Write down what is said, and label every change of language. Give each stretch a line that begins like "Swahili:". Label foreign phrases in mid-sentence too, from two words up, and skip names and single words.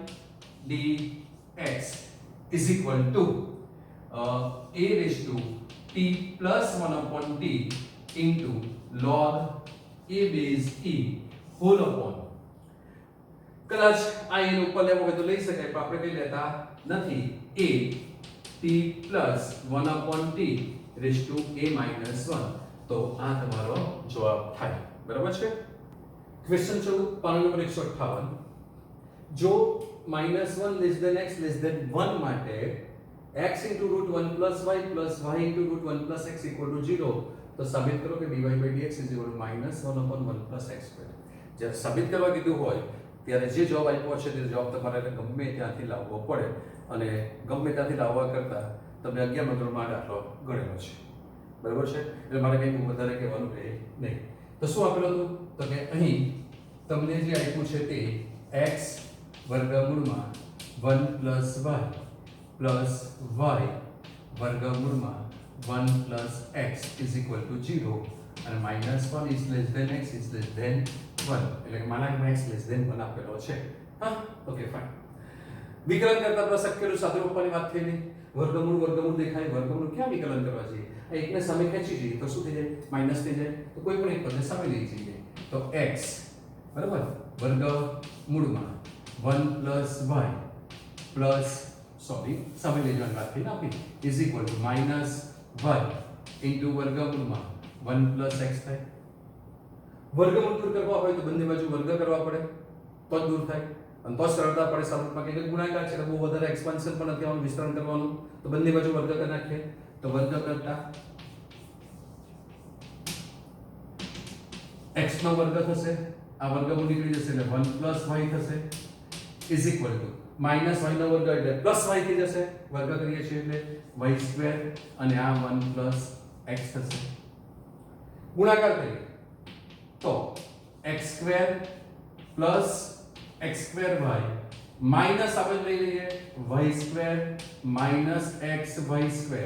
English: dx is equal to a raised to t plus 1 upon t into log a base e whole upon
Gujarati: કદાચ આ એનો ઉપર લેવો હોય તો લઈ શકાય પણ આપણે કઈ લેતા નથી
English: a t plus 1 upon t raised to a minus 1
Gujarati: તો આ તમારો જવાબ થાય બરાબર છે ક્વેશ્ચન 14 પાના નંબર 158 જો
English: -1 less than x less than 1
Gujarati: માટે
English: x into root 1 plus y into root 1 plus x equal to 0
Gujarati: તો સાબિત કરો કે
English: dy by dx is equal to -1 upon 1 plus x square
Gujarati: જ્યારે સાબિત કરવા કીધું હોય ત્યારે જે જવાબ આપ્યો છે તે જવાબ તમારે ગમે ત્યાંથી લાવવો પડે અને ગમે ત્યાંથી લાવવા કરતા તમને 11મા ધોરણમાં દાખલો ગણેલો છે બરાબર છે એટલે મારે કંઈ વધારે કહેવાનું રહે નહીં તો શું આપેલું હતું તો કે અહીં તમને જે આપ્યું છે તે x વર્ગમૂળમાં
English: 1 plus y plus y
Gujarati: વર્ગમૂળમાં
English: 1 plus x is equal to 0
Gujarati: અને
English: -1 is less than x is less than 1
Gujarati: એટલે કે માનાંકમાં
English: x less than 1
Gujarati: આપેલો છે હા
English: okay fine
Gujarati: વિકલન કરતા આપણે શક્યનું સાદું રૂપની વાત થઈ નહીં વર્ગમૂળ દેખાય વર્ગમૂળ ક્યાં વિકલન કરવા જોઈએ આ એકને સામે ખેંચી જઈએ તો શું થઈ જાય માઈનસ થઈ જાય તો કોઈ પણ એક પદને સામે લઈ જઈએ તો x બરાબર વર્ગમૂળમાં
English: 1 plus y plus
Gujarati: સામે લઈ જવાની વાત થઈ ને આપી
English: is equal to minus y into
Gujarati: વર્ગમૂળમાં
English: 1 plus x
Gujarati: થાય વર્ગમૂળ દૂર કરવા હોય તો બંને બાજુ વર્ગ કરવા પડે તો જ દૂર થાય અને તો સરળતા પડે સ્વરૂપમાં કે ગુણાકાર છે એટલે બહુ વધારે એક્સપાન્શન પણ નથી આવવાનું વિસ્તરણ કરવાનું તો બંને બાજુ વર્ગ કરી નાખીએ તો વર્ગ કરતા x નો વર્ગ થશે આ વર્ગમૂળ નીકળી જશે એટલે
English: 1 plus y
Gujarati: થશે
English: is equal to minus y
Gujarati: નો વર્ગ એટલે
English: plus y
Gujarati: થઈ જશે વર્ગ કરીએ છીએ એટલે
English: y square
Gujarati: અને આ
English: 1 plus x
Gujarati: થશે ગુણાકાર કરીએ તો
English: x square plus x square y minus
Gujarati: આપણે લઈ લઈએ
English: y square minus x y square